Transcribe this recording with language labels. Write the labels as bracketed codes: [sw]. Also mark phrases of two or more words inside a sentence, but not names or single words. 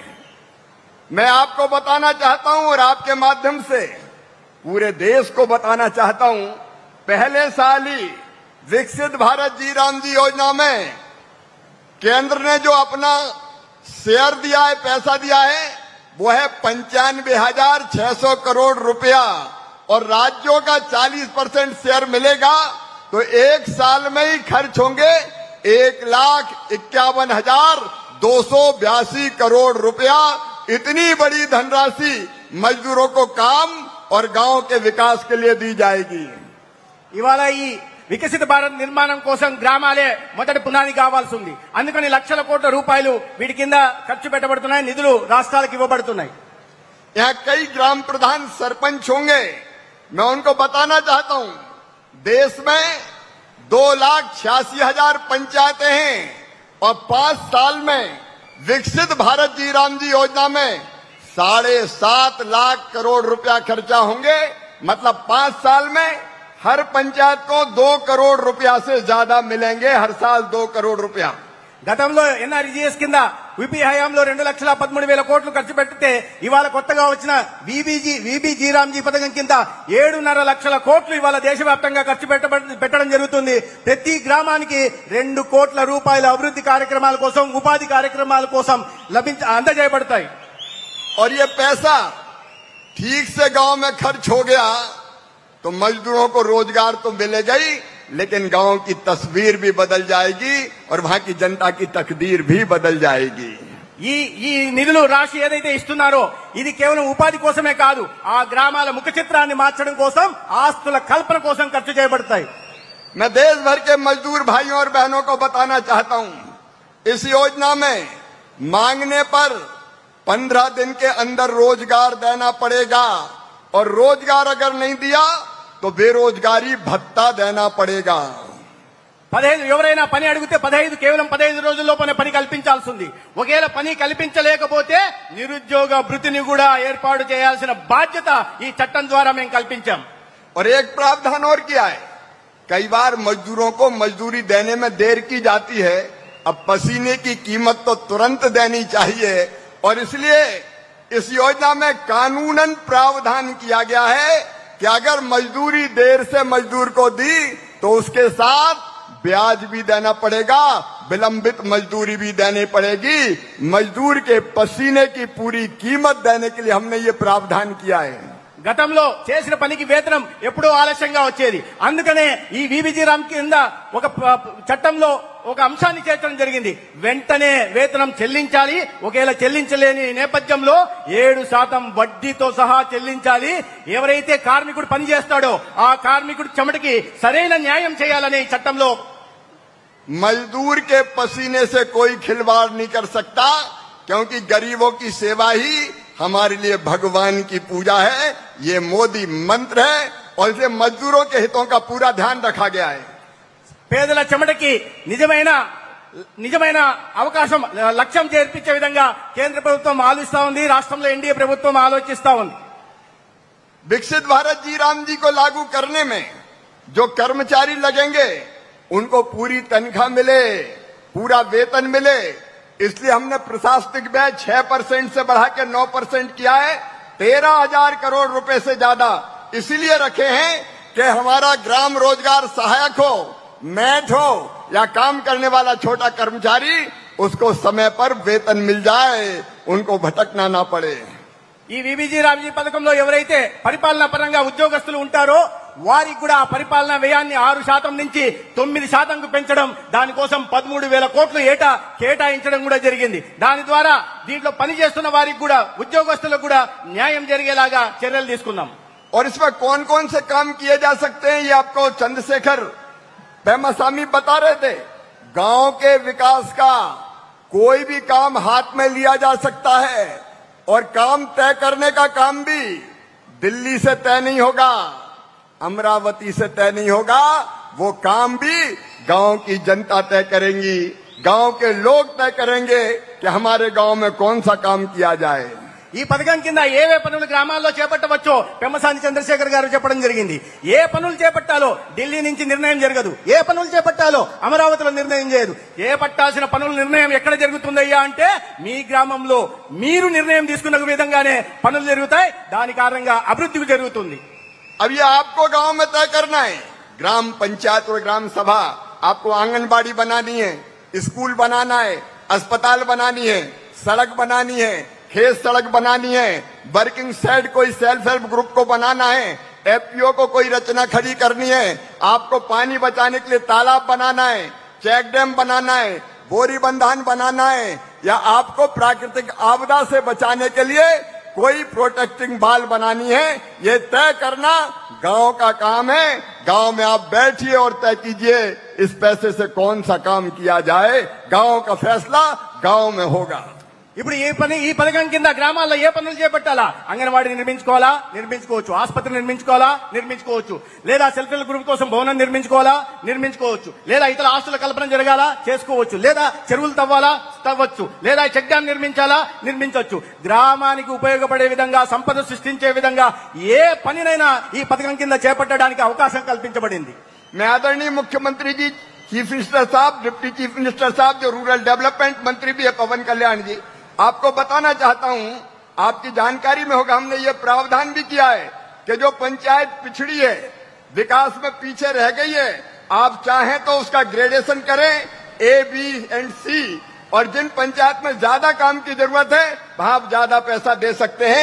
[hi] मैं आपको बताना चाहता हूं और आपके माध्यम से पूरे देश को बताना चाहता हूं, पहले साल ही विकसित भारत जी राम जी योजना में केंद्र ने जो अपना शेयर दिया है, पैसा दिया है, वो है 95,600 करोड़ रुपया और राज्यों का 40% शेयर मिलेगा। तो एक साल में ही खर्च होंगे 1,51,282 करोड़ रुपया। इतनी बड़ी धनराशि मजदूरों को काम और गांव के विकास के लिए दी जाएगी। [te] ఇవాళ ఈ వికసిత భారత్ నిర్మాణం కోసం గ్రామాలే మొదటి పునాది కావాల్సి ఉంది. అందుకని లక్షల కోట్ల రూపాయలు వీటి కింద ఖర్చు పెట్టబడుతున్నాయి. నిధులు రాష్ట్రాలకు ఇవ్వబడుతున్నాయి. [hi] यहाँ कई ग्राम प्रधान सरपंच होंगे, मैं उनको बताना चाहता हूं, देश में 2,86,000 पंचायतें हैं और 5 साल में विकसित भारत जी राम जी योजना में 7.5 लाख करोड़ रुपया खर्चा होंगे। मतलब 5 साल में हर पंचायत को 2 करोड़ रुपया से ज्यादा मिलेंगे, हर साल 2 करोड़ रुपया। [te] గతంలో ఎన్ఆర్ఈజీఎస్ కింద యూపీ హయాంలో 2,13,000 కోట్లు ఖర్చు పెడితే ఇవాళ కొత్తగా వచ్చిన విబిజీ రామ్జీ పథకం కింద 7.5 లక్షల కోట్లు ఇవాళ దేశవ్యాప్తంగా ఖర్చు పెట్టడం జరుగుతుంది. ప్రతి గ్రామానికి 2 కోట్ల రూపాయల అభివృద్ధి కార్యక్రమాల కోసం, ఉపాధి కార్యక్రమాల కోసం అందజేయబడతాయి. [hi] और ये पैसा ठीक से गांव में खर्च हो गया तो मजदूरों को रोजगार तो मिलेगा ही, लेकिन गांव की तस्वीर भी बदल जाएगी और वहां की जनता की तकदीर भी बदल जाएगी। [te] ఈ నిధులు రాశి ఏదైతే ఇస్తున్నారో ఇది కేవలం ఉపాధి కోసమే కాదు, ఆ గ్రామాల ముఖ చిత్రాన్ని మార్చడం కోసం, ఆస్తుల కల్పన కోసం ఖర్చు చేయబడతాయి. [hi] मैं देश भर के मजदूर भाइयों और बहनों को बताना चाहता हूं, इस योजना में मांगने पर 15 दिन के अंदर रोजगार देना पड़ेगा और रोजगार अगर नहीं दिया तो बेरोजगारी भत्ता देना पड़ेगा। [te] 15 ఎవరైనా పని అడిగితే కేవలం 15 రోజుల్లోనే పని కల్పించాల్సి ఉంది. ఒకవేళ పని కల్పించలేకపోతే నిరుద్యోగ భృతిని కూడా ఏర్పాటు చేయాల్సిన బాధ్యత ఈ చట్టం ద్వారా మేము కల్పించాం. [hi] और एक प्रावधान और किया है, कई बार मजदूरों को मजदूरी देने में देर की जाती है, अब पसीने की कीमत तो तुरंत देनी चाहिए और इसलिए इस योजना में कानूनन प्रावधान किया गया है कि अगर मजदूरी देर से मजदूर को दी तो उसके साथ ब्याज भी देना पड़ेगा, विलंबित मजदूरी भी देनी पड़ेगी। मजदूर के पसीने की पूरी कीमत देने के लिए हमने ये प्रावधान किया है। [te] గతంలో చేసిన పనికి వేతనం ఎప్పుడూ ఆలస్యంగా వచ్చేది. అందుకనే ఈ విబిజీ రామ్ కింద ఒక చట్టంలో ఒక అంశాన్ని చేర్చడం జరిగింది. వెంటనే వేతనం చెల్లించాలి. ఒకవేళ చెల్లించలేని నేపథ్యంలో 7% వడ్డీతో సహా చెల్లించాలి. ఎవరైతే కార్మికుడు పనిచేస్తాడో ఆ కార్మికుడి చెమటకి సరైన న్యాయం చేయాలని చట్టంలో. [hi] मजदूर के पसीने से कोई खिलवाड़ नहीं कर सकता, क्योंकि गरीबों की सेवा ही हमारे लिए भगवान की पूजा है। ये मोदी मंत्र है और इसे मजदूरों के हितों का पूरा ध्यान रखा गया है। [te] పేదల చెమటకి నిజమైన అవకాశం లక్ష్యం చేర్పించే విధంగా కేంద్ర ప్రభుత్వం ఆలోచిస్తా ఉంది, రాష్ట్రంలో ఎన్డీఏ ప్రభుత్వం ఆలోచిస్తా ఉంది. [hi] विकसित भारत जी राम जी को लागू करने में जो कर्मचारी लगेंगे उनको पूरी तनख्वाह मिले, पूरा वेतन मिले, इसलिए हमने प्रशासनिक व्यय 6% से बढ़ा के 9% किया है। 13,000 करोड़ रुपए से ज्यादा इसीलिए रखे हैं कि हमारा ग्राम रोजगार सहायक हो, मैट हो या काम करने वाला छोटा कर्मचारी, उसको समय पर वेतन मिल जाए, उनको भटकना ना पड़े। [te] ఈ విబిజీ రామ్జీ పథకంలో ఎవరైతే పరిపాలనా పరంగా ఉద్యోగస్తులు ఉంటారో వారికి కూడా పరిపాలనా వ్యయాన్ని 6% నుంచి 9%కు పెంచడం, దానికోసం 13,000 కోట్లు ఏటా కేటాయించడం కూడా జరిగింది. దాని ద్వారా దీంట్లో పనిచేస్తున్న వారికి కూడా ఉద్యోగస్తులకు కూడా న్యాయం జరిగేలాగా చర్యలు తీసుకున్నాం. [hi] और इसमें कौन कौन से काम किए जा सकते हैं ये आपको चंद्रशेखर पेमासामी बता रहे थे। गांव के विकास का कोई भी काम हाथ में लिया जा सकता है और काम तय करने का काम भी दिल्ली से तय नहीं होगा, अमरावती से तय नहीं होगा। वो काम भी गांव की जनता तय करेंगी, गांव के लोग तय करेंगे कि हमारे गांव में कौन सा काम किया जाए। [te] ఈ పథకం కింద ఏవే పనులు గ్రామాల్లో చేపట్టవచ్చో పెమ్మసాని చంద్రశేఖర్ గారు చెప్పడం జరిగింది. ఏ పనులు చేపట్టాలో ఢిల్లీ నుంచి నిర్ణయం జరగదు, ఏ పనులు చేపట్టాలో అమరావతిలో నిర్ణయం చేయదు. ఏ పట్టాల్సిన పనుల నిర్ణయం ఎక్కడ జరుగుతుందయ్యా అంటే మీ గ్రామంలో మీరు నిర్ణయం తీసుకున్న విధంగానే పనులు జరుగుతాయి. దాని కారణంగా అభివృద్ధి జరుగుతుంది. [hi] अब ये आपको गांव में तय करना है। ग्राम पंचायत और ग्राम सभा आपको आंगनबाड़ी बनानी है, स्कूल बनाना है, अस्पताल बनानी है, सड़क बनानी है, खेत सड़क बनानी है, [en] working set [hi] कोई [en] self help group [hi] को बनाना है, एफपीओ को कोई रचना खड़ी करनी है, आपको पानी बचाने के लिए तालाब बनाना है, [en] check dam [hi] बनाना है, बोरी बंधान बनाना है, या आपको प्राकृतिक आपदा से बचाने के लिए कोई [en] protecting wall [hi] बनानी है, ये तय करना गांव का काम है। गांव में आप बैठिए और तय कीजिए इस पैसे से कौन सा काम किया जाए। गांव का फैसला गांव में होगा। [te] ఇప్పుడు ఈ పథకం కింద గ్రామాల్లో ఏ పనులు చేపట్టాలా? అంగన్వాడీ నిర్మించుకోవాలా? నిర్మించుకోవచ్చు. ఆసుపత్రి నిర్మించుకోవాలా? నిర్మించుకోవచ్చు. లేదా [en] self help group [te] కోసం భవనం నిర్మించుకోవాలా? నిర్మించుకోవచ్చు. లేదా ఇతర ఆస్తుల కల్పన జరగాలా? చేసుకోవచ్చు. లేదా చెరువులు తవ్వాలా? తవ్వచ్చు. లేదా [en] check dam [te] నిర్మించాలా? నిర్మించవచ్చు. గ్రామానికి ఉపయోగపడే విధంగా, సంపద సృష్టించే విధంగా ఏ పనినైనా ఈ పథకం కింద చేపట్టడానికి అవకాశం కల్పించబడింది. [hi] मैं आदरणीय मुख्यमंत्री जी, [en] chief minister [hi] साहब, [en] deputy chief minister [hi] साहब, जो [en] rural development [hi] मंत्री भी है पवन कल्याण जी, आपको बताना चाहता हूं, आपकी जानकारी में होगा, हमने ये प्रावधान भी किया है कि जो पंचायत पिछड़ी है, विकास में पीछे रह गई है, आप चाहें तो उसका ग्रेडेशन करें [en] A, B and C, [hi] और जिन पंचायत में ज्यादा काम की जरूरत है वहां आप ज्यादा पैसा दे सकते हैं।